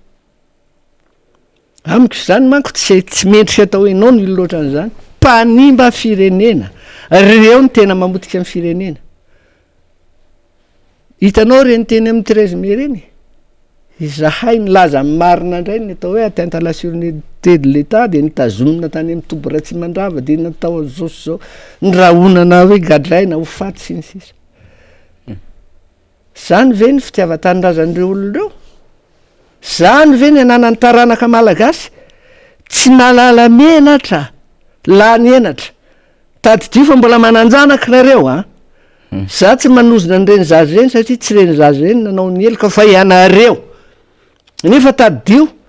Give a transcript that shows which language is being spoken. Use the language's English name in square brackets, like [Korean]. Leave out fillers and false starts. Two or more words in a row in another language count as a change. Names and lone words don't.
[Malagasy] amiko zany manko tsy mendrika atao enao ny loatra an'izany mpanimba firenena reo ny tena mamotika amin'ny firenena hitanao reny teny amin'ny 13 mai reny izahay nilaza amin'ny marina indray ny atao hoe [French] atteinte à la sûreté de l'état [Malagasy] de nitazomina tany amin'ny tobo ratsy mandrava de natao zosy zao ny rahonana hoe gadraina ho faty sy ny sisa zany ve ny fitiavan-tanindrazan'ireo olon'ireo zany ve ny ananany taranaka malagasy tsy nalala menatra la ny enatra tadidio fa mbola mananjanaka nareo a za tsy manozona nyreny zazy reny satria tsy reny zazy reny nanao ny eloka fa ianareo nefa tadidio